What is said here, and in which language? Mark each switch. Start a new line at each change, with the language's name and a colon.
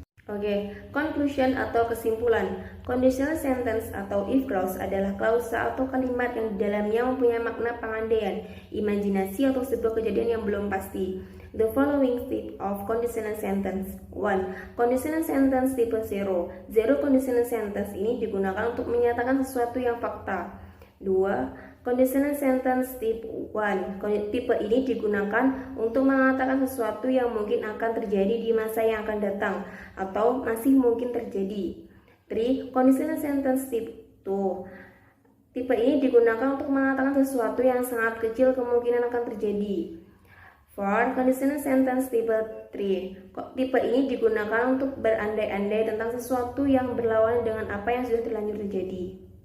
Indonesian: Oke, conclusion atau kesimpulan. Conditional sentence atau if clause adalah klausa atau kalimat yang di dalamnya mempunyai makna pengandaian, imajinasi atau sebuah kejadian yang belum pasti.
English: The following type of conditional sentence.
Indonesian: 1. Conditional sentence tipe 0. Zero conditional sentence ini digunakan untuk menyatakan sesuatu yang fakta. 2.
English: Conditional sentence type 1.
Indonesian: Tipe ini digunakan untuk mengatakan sesuatu yang mungkin akan terjadi di masa yang akan datang atau masih mungkin terjadi. 3.
English: Conditional sentence type 2.
Indonesian: Tipe ini digunakan untuk mengatakan sesuatu yang sangat kecil kemungkinan akan terjadi. 4. Conditional sentence tipe 3. Tipe ini digunakan untuk berandai-andai tentang sesuatu yang berlawanan dengan apa yang sudah terlanjur terjadi.